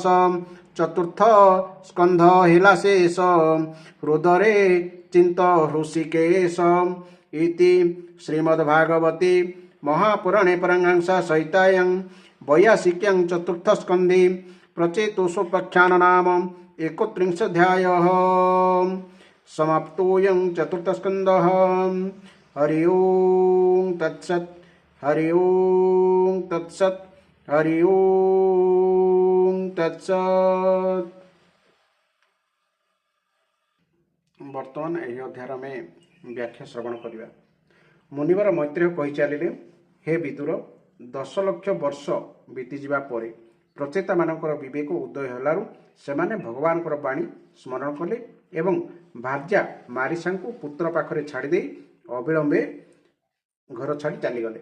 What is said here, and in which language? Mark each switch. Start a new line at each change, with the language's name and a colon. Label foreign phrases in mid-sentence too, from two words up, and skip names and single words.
Odia: ଚତୁର୍ଥ ସ୍କନ୍ଧ ହେଲା ଶେଷ ହୃଦରେ ଚିନ୍ତ ହୃଷିକେଶ।
Sanskrit: ଇତି ଶ୍ରୀମଦ୍ଭାଗବତେ ମହାପୁରାଣେ ପରମହଂସ ସଂହିତାୟାଂ ବୈୟାସିକ୍ୟାଂ ଚତୁର୍ଥ ସ୍କନ୍ଧେ ପ୍ରଚେତୋଷୋପାଖ୍ୟାନ ନାମ 31ଧ୍ୟାୟः। समाप्तोऽयं चतुर्थस्कन्धः। हरि ओं तत्सत्। हरि ओं तत्सत्। हरि ओं तत्सत्।
Odia: ବର୍ତ୍ତମାନ ଏହି ଅଧ୍ୟାୟରେ ଆମେ ବ୍ୟାଖ୍ୟା ଶ୍ରବଣ କରିବା। ମୁନିବର ମୈତ୍ରେୟ କହି ଚାଲିଲେ, ହେ ବିଦୁର, 10 ଲକ୍ଷ ବର୍ଷ ବିତିଯିବା ପରେ ପ୍ରଚେତାମାନଙ୍କର ବିବେକ ଉଦୟ ହେଲାରୁ ସେମାନେ ଭଗବାନଙ୍କର ବାଣୀ ସ୍ମରଣ କଲେ ଏବଂ ଭାର୍ଯ୍ୟା ମାରିସାଙ୍କୁ ପୁତ୍ର ପାଖରେ ଛାଡ଼ିଦେଇ ଅବିଳମ୍ବେ ଘର ଛାଡ଼ି ଚାଲିଗଲେ।